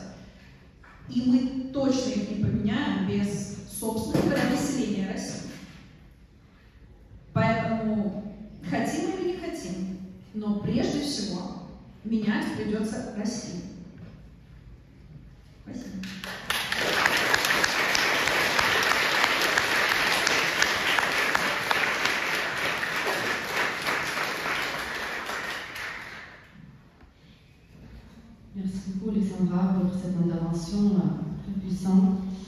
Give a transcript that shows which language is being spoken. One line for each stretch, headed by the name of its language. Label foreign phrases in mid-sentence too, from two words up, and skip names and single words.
Russian: И мы точно их не поменяем без собственного населения России. Поэтому хотим или не хотим, но прежде всего менять придется России. Спасибо.
French: Merci beaucoup, Alexandra, pour cette intervention très puissante.